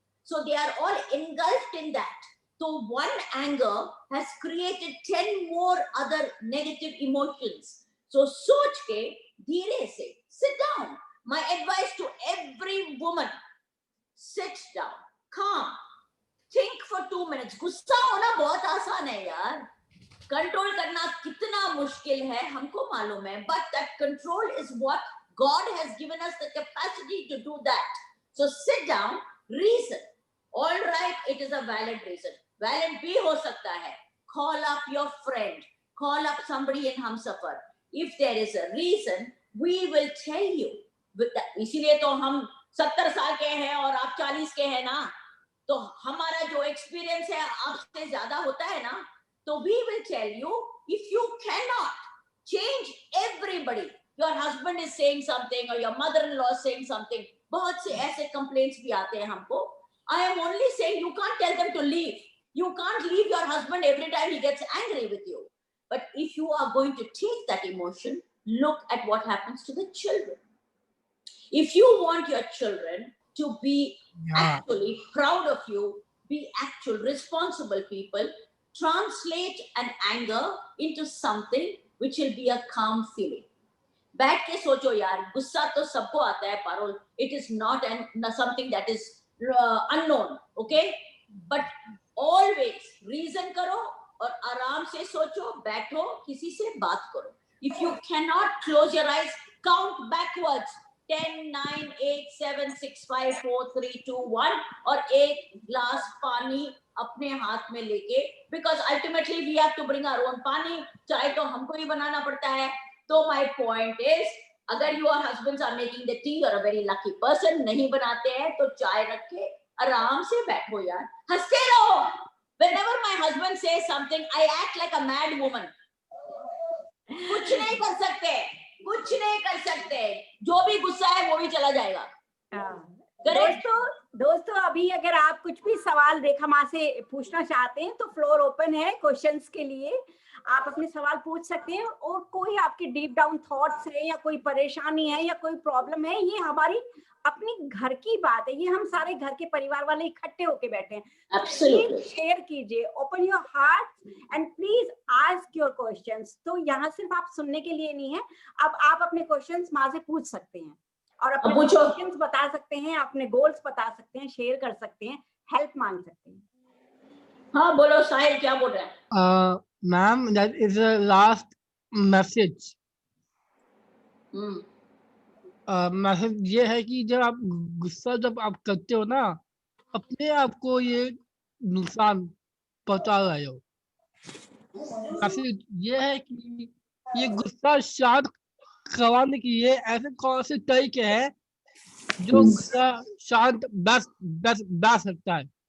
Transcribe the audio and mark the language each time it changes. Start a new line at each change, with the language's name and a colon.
English: So they are all engulfed in that. So one anger has created 10 more other negative emotions.
Hindi: So सोच के धीरे से
English: sit down. My advice to every woman, sit down, calm, think for 2 minutes.
Hindi: गुस्सा होना बहुत आसान है यार, कंट्रोल करना कितना मुश्किल है हमको मालूम है,
English: but that control is what God has given us the capacity to do that. So sit down, reason. All right, it is a valid reason.
Hindi: Valid भी हो सकता है.
English: Call up your friend, call up somebody in Humsafar. If there is a reason, we will tell you.
Hindi: इसीलिए तो हम 70 साल के हैं और आप 40 के हैं ना, तो हमारा जो एक्सपीरियंस है आपसे ज्यादा होता है ना.
English: So we will tell you, if you cannot change everybody, your husband is saying something or your mother-in-law is saying something,
Hindi: बहुत से ऐसे complaints भी आते हैं हमको.
English: I am only saying you can't tell them to leave. You can't leave your husband every time he gets angry with you. But if you are going to take that emotion, look at what happens to the children. If you want your children to be actually proud of you, be actual responsible people, translate an anger into something which will be a calm feeling.
Hindi: बैठ के सोचो यार, गुस्सा तो सबको आता है Parul.
English: It is not something that is unknown, okay? But always reason
Hindi: करो और आराम से सोचो, बैठो, किसी से बात करो.
English: If you cannot close your eyes, count backwards.
Hindi: 10, 9, 8, 7, 6, 5, 4, 3, 2, 1 और एक ग्लास पानी अपने हाथ में लेके,
English: because ultimately we have to bring our own
Hindi: पानी, चाय तो हमको ही बनाना पड़ता है.
English: तो my point is,
Hindi: अगर
English: your husbands are making the tea, you're a very lucky person.
Hindi: नहीं बनाते हैं तो चाय रख के आराम से बैठो यार, हंसते रहो.
English: Whenever my husband says something, I act like a mad woman.
Hindi: कुछ नहीं कर सकते, कुछ नहीं कर सकते. जो भी गुस्सा है वो भी चला जाएगा. दोस्तों अभी अगर आप कुछ भी सवाल रेखा माँ से पूछना चाहते हैं तो फ्लोर ओपन है क्वेश्चंस के लिए. आप अपने सवाल पूछ सकते हैं और कोई आपके डीप डाउन थॉट्स है या कोई परेशानी है या कोई प्रॉब्लम है, ये हमारी अपनी घर की बात है. ये हम सारे घर के परिवार वाले इकट्ठे होके बैठे हैं. प्लीज शेयर कीजिए, open your heart and please ask your questions. तो यहाँ सिर्फ आप सुनने के लिए नहीं है, अब आप अपने क्वेश्चंस माँ से पूछ सकते हैं और अपने क्वेश्चंस बता सकते हैं, अपने गोल्स बता सकते हैं, शेयर कर सकते हैं, हेल्प मांग सकते हैं. हाँ बोलो साहिल, क्या बोल रहे हैं?
English: Ma'am, that is the last message.
Hindi: Message ये है कि जब आप गुस्सा करते हो ना, अपने आप को ये नुकसान पहुंचा रहे हो. मैसेज ये है कि ये गुस्सा शांत करवाने की ये ऐसे कौन से तरीके हैं जो गुस्सा शांत बैठ सकता है.